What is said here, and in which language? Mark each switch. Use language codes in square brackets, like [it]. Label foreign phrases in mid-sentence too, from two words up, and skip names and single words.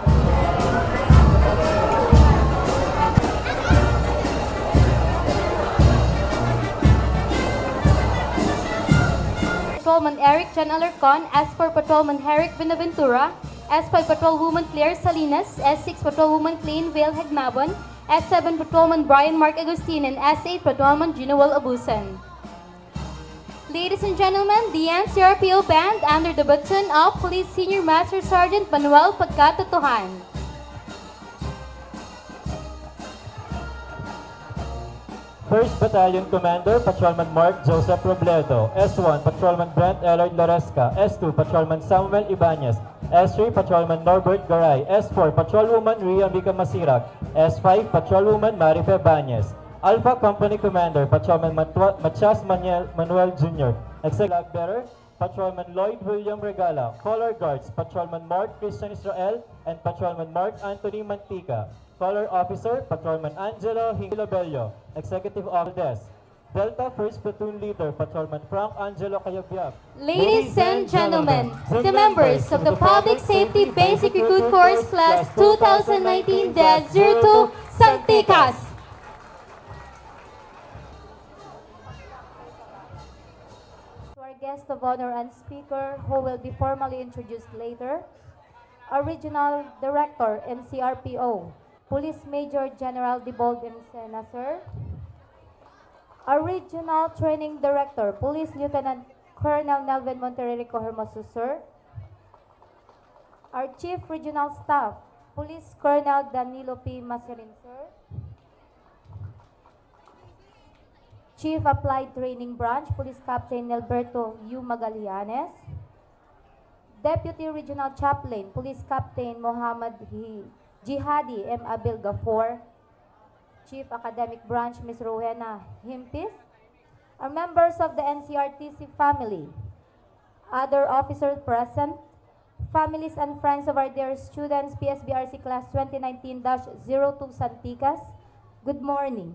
[en] Patrolman Eric Jan Alarcon, S4 Patrolman Herrick Benaventura, S5 Patrolwoman Claire Salinas, S6 Patrolwoman Clean Vale Hagnabon, S7 Patrolman Brian Mark Agustin, and S8 Patrolman Ginoel Abusan. Ladies and gentlemen, the NCRPO Band under the baton of Police Senior Master Sergeant Manuel Pagkatotohan. First Battalion Commander, Patrolman Mark Joseph Robledo. S1, Patrolman Brent Ellard Loresca. S2, Patrolman Samuel Ibanez. S3, Patrolman Norbert Garay. S4, Patrolwoman Ria Mica Masirac. S5, Patrolwoman Marife Banez. Alpha Company Commander, Patrolman Matias Manuel Jr. Executive Bearer, Patrolman Lloyd William Regala. Color Guards, Patrolman Mark Christian Israel and Patrolman Mark Anthony Mantica. Color Officer, Patrolman Angelo Hingilobello, Executive Officer Desk. Delta 1st Platoon Leader, Patrolman Frank Angelo Cayabyab. Ladies and gentlemen, the members of the Public Safety Basic Recruit Course Class 2019-02 Santikas. To our guest of honor and speaker, who will be formally introduced later, our Regional Director, NCRPO, Police Major General Debold M. Sena, sir. Our Regional Training Director, Police Lieutenant Colonel Nelvin Monterrico Hermoso, sir. Our Chief Regional Staff, Police Colonel Danilo P. Maserin, sir. Chief Applied Training Branch, Police Captain Alberto U. Magallanes. Deputy Regional Chaplain, Police Captain Mohammad Jihadi M. Abil Gafor. Chief Academic Branch, Ms. Rowena Himpis. Our members of the NCRTC family, other officers present, families and friends of our dear students, PSBRC Class 2019-02 Santikas, good morning.